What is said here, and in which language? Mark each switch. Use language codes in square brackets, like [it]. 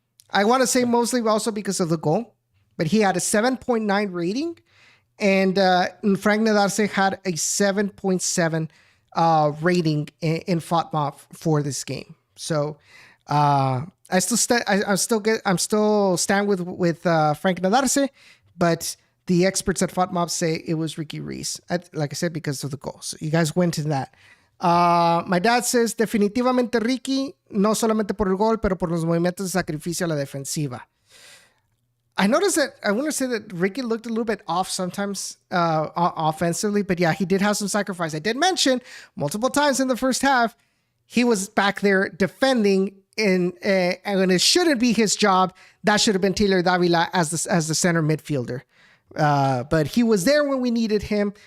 [en] I want to say mostly also because of the goal, but he had a 7.9 rating, and Frank Nadarce had a 7.7 rating in FOTMob for this game. So I'm still stand with Frank Nadarce, but the experts at FOTMob say it was Ricky Ruiz. Like I said, because of the goal. So you guys went to that. My dad says, [es] definitivamente Ricky, no solamente por el gol, pero por los movimientos de sacrificio a la defensiva. [en] I noticed that, I want to say that Ricky looked a little bit off sometimes offensively, but yeah, he did have some sacrifice. I did mention multiple times in the first half, he was back there defending and when it shouldn't be his job. That should have been Taylor Davila as the center midfielder. But he was there when we needed him.